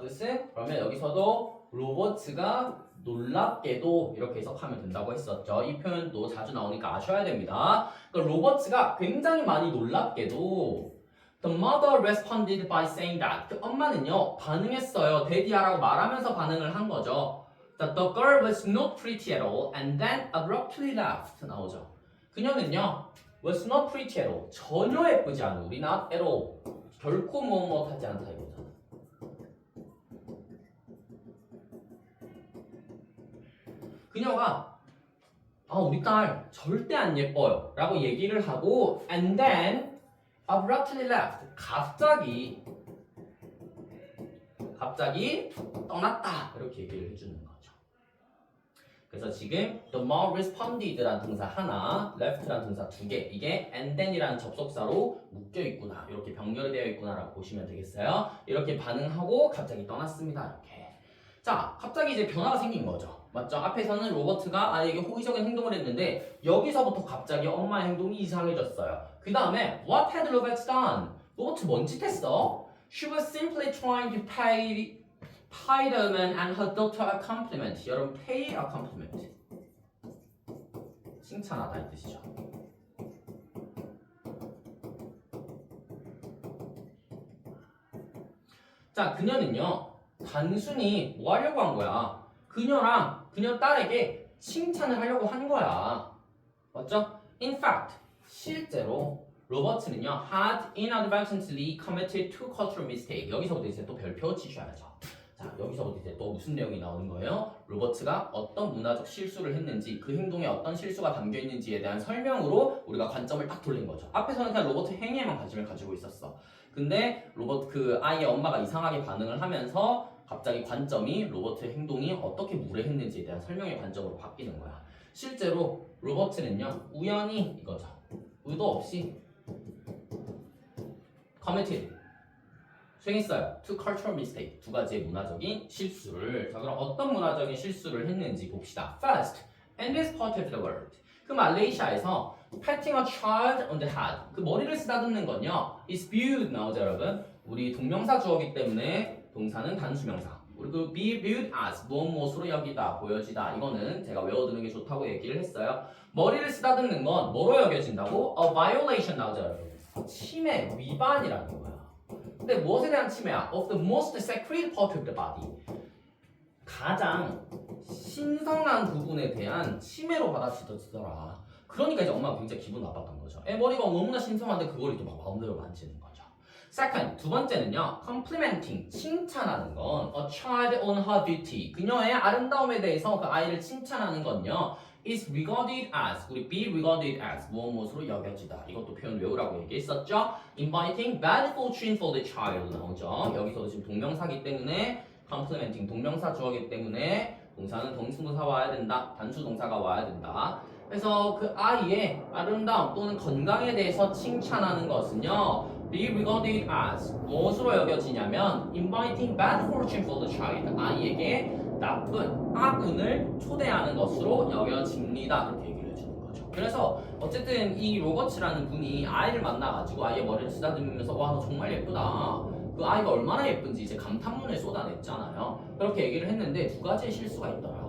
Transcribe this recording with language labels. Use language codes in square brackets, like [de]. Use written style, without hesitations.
[ko] 뜻은 그러면 여기서도 로버츠가 놀랍게도 이렇게 해석하면 된다고 했었죠. 이 표현도 자주 나오니까 아셔야 됩니다. 그러니까 로버츠가 굉장히 많이 놀랍게도 [en] The mother responded by saying that [ko] 그 엄마는요 반응했어요. 데디하라고 말하면서 반응을 한 거죠. [en] That the girl was not pretty at all and then abruptly left [ko] 나오죠. 그녀는요 [en] was not pretty at all [ko] 전혀 예쁘지 않은 우리 not at all 결코 뭐뭐 하지 않다 이거잖아. 그녀가 우리 딸 절대 안 예뻐요 라고 얘기를 하고 [en] and then abruptly left. [ko] 갑자기 떠났다 이렇게 얘기를 해주는 거죠. 그래서 지금 the more responded라는 동사 하나, left라는 동사 두 개, 이게 and then이라는 접속사로 묶여 있구나, 이렇게 병렬되어 있구나라고 보시면 되겠어요. 이렇게 반응하고 갑자기 떠났습니다. 이렇게. 자, 갑자기 이제 변화가 생긴 거죠. 맞죠? 앞에서는 로버트가 아이에게 호의적인 행동을 했는데 여기서부터 갑자기 엄마의 행동이 이상해졌어요. 그 다음에 [en] what had Robert done? [ko] 로버트 뭔 짓 했어? [en] She was simply trying to pay the man and her daughter a compliment. [ko] 여러분, pay a compliment. 칭찬하다 이 뜻이죠. 자, 그녀는요 단순히 뭐 하려고 한 거야? 그녀랑 그녀 딸에게 칭찬을 하려고 한 거야. 맞죠? [en] In fact, [ko] 실제로 로버트는요 [en] had inadvertently committed two cultural mistakes. [ko] 여기서부터 이제 또 별표 치셔야죠. 자, 여기서부터 이제 또 무슨 내용이 나오는 거예요? 로버트가 어떤 문화적 실수를 했는지, 그 행동에 어떤 실수가 담겨 있는지에 대한 설명으로 우리가 관점을 딱 돌린 거죠. 앞에서는 그냥 로버트 행위에만 관심을 가지고 있었어. 근데 그 아이의 엄마가 이상하게 반응을 하면서 갑자기 관점이 로버트의 행동이 어떻게 무례했는지에 대한 설명의 관점으로 바뀌는 거야. 실제로 로버트는요 우연히 이거죠. 의도 없이 committed 수행했어요. [en] Two cultural mistake. [ko] 두 가지의 문화적인 실수를. 자, 그럼 어떤 문화적인 실수를 했는지 봅시다. [en] First, in this part of the world. [ko] 그 말레이시아에서 [en] patting a child on the head. [ko] 그 머리를 쓰다듬는 건요. is viewed 나오죠, 여러분. 우리 동명사 주어기 때문에 동사는 단수명사. 우리 그 be viewed as 무엇으로 여기다, 보여지다. 이거는 제가 외워두는 게 좋다고 얘기를 했어요. 머리를 쓰다듬는 건 뭐로 여겨진다고? A violation 나오죠, 여러분. 침해, 위반이라는 거야. 근데 무엇에 대한 침해야? [en] Of the most sacred part of the body. [ko] 가장 신성한 부분에 대한 침해로 받아들여지더라. 그러니까 이제 엄마가 굉장히 기분 나빴던 거죠. 애 머리가 너무나 신성한데 그걸 또 막 마음대로 만지는 거죠. Second, 두 번째는요. [en] complimenting, [ko] 칭찬하는 건 [en] a child on her beauty. [ko] 그녀의 아름다움에 대해서 그 아이를 칭찬하는 건요. is regarded as, 우리 be regarded as 무엇으로 여겨지다. 이것도 표현 외우라고 얘기했었죠. [en] inviting bad fortune for the child [ko] 나오죠. 여기서도 지금 동명사기 때문에 complimenting 동명사 주어기 때문에 동사는 동수동사 와야 된다. 단수 동사가 와야 된다. 그래서 그 아이의 아름다움 또는 건강에 대해서 칭찬하는 것은요. [en] be regarded as [ko] 무엇으로 여겨지냐면 [en] inviting bad fortune for the child. [ko] 아이에게 나쁜 악운을 초대하는 것으로 여겨집니다. 이렇게 얘기를 해주는 거죠. 그래서 어쨌든 이 로버츠라는 분이 아이를 만나가지고 아이의 머리를 쓰다듬으면서 와, 너 정말 예쁘다. 그 아이가 얼마나 예쁜지 이제 감탄문을 쏟아냈잖아요. 그렇게 얘기를 했는데 두 가지의 실수가 있더라.